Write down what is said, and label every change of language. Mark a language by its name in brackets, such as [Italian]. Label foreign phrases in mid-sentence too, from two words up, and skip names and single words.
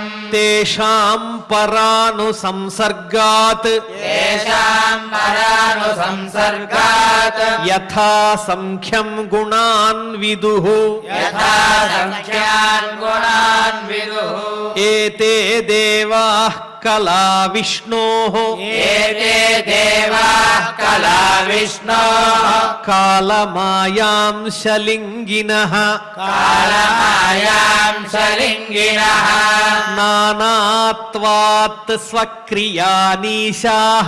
[Sanskrit] तेषां परानुसंसर्गात् तेषां परानुसंसर्गात् यथा संख्यं गुणान् विदुः यथा संख्यान् गुणान् विदुः एते देवाः కళా విష్ణోః ఏతే దేవాః కళా విష్ణోః కాలమాయాంశలింగినః కాలమాయాంశలింగినః నానాత్వాత్ స్వక్రియానీశాః